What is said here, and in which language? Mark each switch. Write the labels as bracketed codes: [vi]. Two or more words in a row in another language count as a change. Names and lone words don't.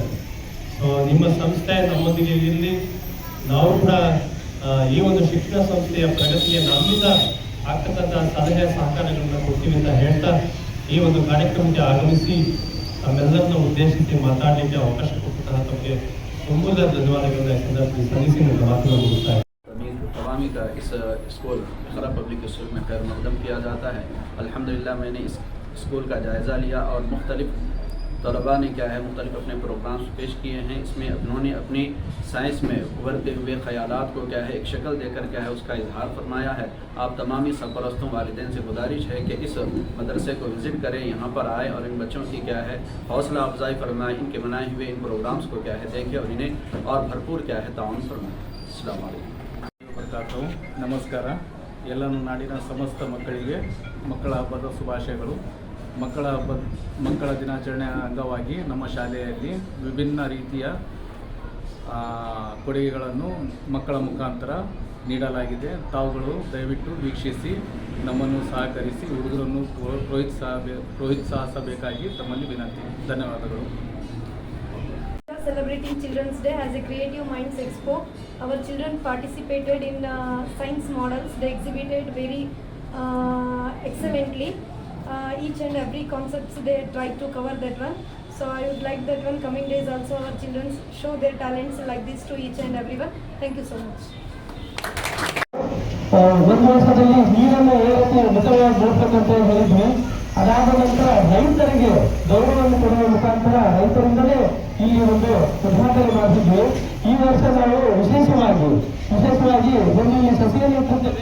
[kn] ಸೊ ನಿಮ್ಮ ಸಂಸ್ಥೆ ನಮ್ಮೊಂದಿಗೆ ಇರಲಿ, ನಾವು ಕೂಡ ಈ ಒಂದು ಶಿಕ್ಷಣ ಸಂಸ್ಥೆಯ ಪ್ರಗತಿಗೆ ನಮ್ಮಿಂದ ಆಗ್ತಕ್ಕಂಥ ಸಲಹೆ ಸಹಕಾರಗಳನ್ನ ಕೊಡ್ತೀವಿ ಅಂತ ಹೇಳ್ತಾ ಈ ಒಂದು ಕಾರ್ಯಕ್ರಮಕ್ಕೆ ಆಗಮಿಸಿ ತಮ್ಮೆಲ್ಲರನ್ನ ಉದ್ದೇಶಿಸಿ ಮಾತಾಡಲಿಕ್ಕೆ ಅವಕಾಶ ಕೊಟ್ಟಂತಹ ತಮಗೆ ತುಂಬ ಧನ್ಯವಾದಗಳನ್ನ ಸಂದರ್ಭದಲ್ಲಿ ಸಲ್ಲಿಸಿ ನನ್ನ ಮಾತನ್ನು ಮುಗಿಸ್ತಾರೆ. [ur] تمامی کا اس اسکول کھرا پبلک اسکول میں خیر مقدم کیا جاتا ہے. الحمدللہ میں نے اس اسکول کا جائزہ لیا اور مختلف طلبہ نے کیا ہے مختلف اپنے پروگرامز پیش کیے ہیں. اس میں انہوں نے اپنی سائنس میں ابھرتے ہوئے خیالات کو کیا ہے ایک شکل دے کر کیا ہے اس کا اظہار فرمایا ہے. آپ تمامی سرپرستوں والدین سے گزارش ہے کہ اس مدرسے کو وزٹ کریں، یہاں پر آئیں اور ان بچوں کی کیا ہے حوصلہ افزائی فرمائیں، ان کے بنائے ہوئے ان پروگرامز کو کیا ہے دیکھیں اور انہیں اور بھرپور کیا ہے تعاون فرمائیں. السلام علیکم. [kn] ನಮಸ್ಕಾರ. ಎಲ್ಲನೂ ನಾಡಿನ ಸಮಸ್ತ ಮಕ್ಕಳಿಗೆ ಮಕ್ಕಳ ಹಬ್ಬದ ಶುಭಾಶಯಗಳು. ಮಕ್ಕಳ ದಿನಾಚರಣೆ ಅಂಗವಾಗಿ ನಮ್ಮ ಶಾಲೆಯಲ್ಲಿ ವಿಭಿನ್ನ ರೀತಿಯ ಕೊಡುಗೆಗಳನ್ನು ಮಕ್ಕಳ ಮುಖಾಂತರ ನೀಡಲಾಗಿದೆ. ತಾವುಗಳು ದಯವಿಟ್ಟು ವೀಕ್ಷಿಸಿ ನಮ್ಮನ್ನು ಸಹಕರಿಸಿ ಹುಡುಗರನ್ನು ಪ್ರೋತ್ಸಾಹಿಸಬೇಕಾಗಿ ತಮ್ಮಲ್ಲಿ ವಿನಂತಿ. ಧನ್ಯವಾದಗಳು. [en] Celebrating Children's Day as a Creative Minds Expo. Our children participated in science models. They exhibited very excellently. Each and every concepts they tried to cover that one. So I would like that one coming days also our children show their talents like this to each and everyone. Thank you so much. [kn] ಒಂದು ವರ್ಷದಲ್ಲಿ ನೀರನ್ನು ಏರಿಸಿ ಮಿತವಾಗಿ ಬಳಸಬೇಕಂತ ಹೇಳಿದ್ವಿ. ಅದಾದ ನಂತರ ರೈತರಿಗೆ ಗೌರವವನ್ನು ಕೊಡುವ ಮುಖಾಂತರ ರೈತರಿಂದಲೇ ಇಲ್ಲಿ ಒಂದು ಉದ್ಘಾಟನೆ ಮಾಡಿದ್ವಿ. ಈ ವರ್ಷ ನಾವು ವಿಶೇಷವಾಗಿ ಒಂದು ಇಲ್ಲಿ ಸಸಿಯನ್ನು ಇಟ್ಟಿದ್ದೇವೆ.